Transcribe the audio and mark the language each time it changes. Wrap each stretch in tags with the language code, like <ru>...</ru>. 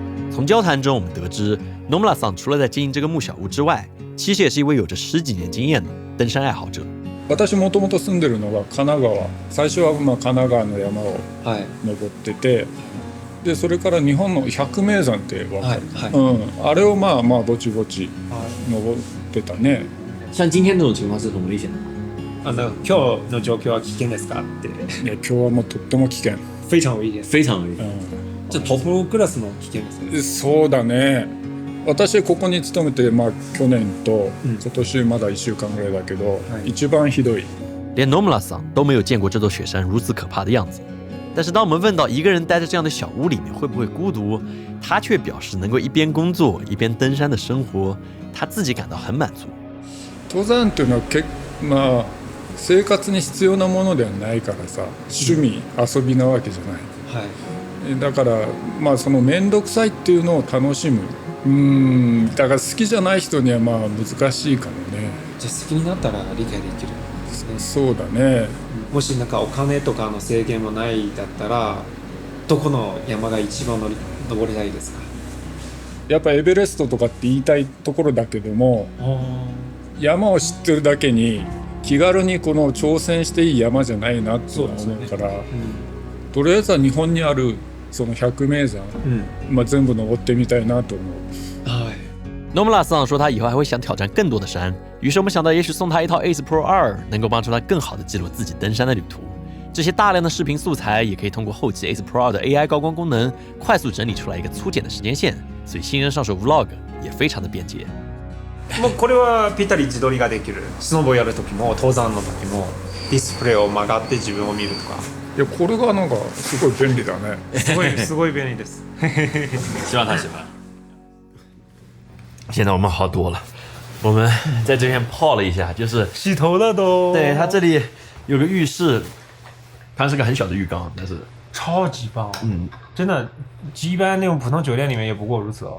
<zh>从交谈中，我们得知 Nomura桑除了在经营这个木小屋之外，其实也是一位有着10几年经验的登山爱好者。</zh> <ja>私もともと住んでるのが神奈川、最初は神奈川の山を登ってて、でそれから日本の百名山ってわかる、あれをまあぼちぼち登ってたね。</ja> <zh>像今天这种情况是很危险的。</zh> <ja>今日の状況は危険ですかって。いや今日はもうとっても危険。</ja> <zh>非常危险。非常危险。</zh> <ja>じゃあトップクラスの危険ですね。そうだね。私ここに勤めて、去年と今年まだ1週間ぐらいだけど、一番ひどい。</ja> <zh>连 Nomura桑都没有见过这座雪山如此可怕的样子。但是当我们问到一个人待在这样的小屋里面会不会孤独，他却表示能够一边工作一边登山的生活，他自己感到很满足。</zh> <ja>登山っていうのは生活に必要なものではないからさ、趣味、遊びなわけじゃない。だからその面倒くさいっていうのを楽しむ。だから好きじゃない人には難しいかもね。じゃあ好きになったら理解できるんですね。そうだね。もしお金とかの制限もないだったら、どこの山が一番登りたいですか？やっぱエベレストとかって言いたいところだけども、山を知ってるだけに気軽にこの挑戦していい山じゃないなって思うから、とりあえずは日本にあるその百名山、全部登ってみたいなと思う。</ja> <zh>Nomura桑说他以后还会想挑战更多的山，于是我们想到也许送他一套 Ace Pro 2，能够帮助他更好的记录自己登山的旅途。这些大量的视频素材也可以通过后期 Ace Pro 2的 AI 高光功能快速整理出来一个粗简的时间线，所以新人上手 Vlog 也非常的便捷。</zh> <ja>もうこれはぴったり自撮りができる。スノボやる時も登山の時もディスプレイを曲がって自分を見るとか。いやこれがすごい便利だね。すごい便利です。</ja> <zh>希望他喜欢。现在我们好多了，我们在这边泡了一下，就是洗头了都。对，它这里有个浴室，它是个很小的浴缸，但是超级棒。真的，一般那种普通酒店里面也不过如此哦。</zh>